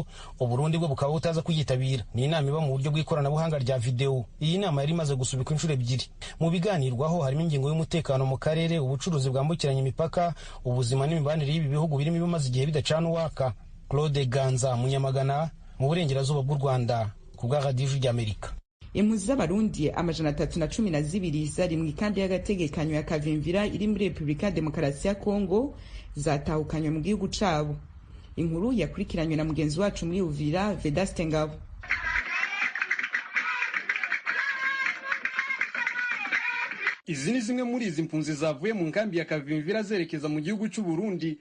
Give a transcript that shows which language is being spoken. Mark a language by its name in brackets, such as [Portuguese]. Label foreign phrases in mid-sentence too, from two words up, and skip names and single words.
[Kinyarwanda] Uburundi bwo bukaba butaza kuyitabira. Ni inama iba mu buryo bw'ikoranabuhanga rya video. Iyi nama yari imaze gusubikwa inshuro ebyiri. Mu biganirwaho harimo ingingo y'umutekano mu karere, ubucuruzi bwambukiranya imipaka, ubuzima n'imibanire y'ibi bihugu birimo ibimaze igihe bidacana waka. Claude Ganza, Munyamagana, mu burengerazuba bw'u Rwanda, ku bwa Radio y'Amerika. [Rundi] Impunzi z'Abarundi 312 zari mu ikambi y'agategekanyo ya Kavimvira iri muri Repubulika ya Demokarasi ya Kongo zatahukanywe mu gihugu cabo. Inkuru yakurikiranywe na mugenzi wacu muri Uvira, Vedaste Ngabo. [Kinyarwanda] Izi ni zimwe muri izi mpunzi zavuye mu nkambi ya Kavimvira zerekeza mu gihugu cy'u Burundi.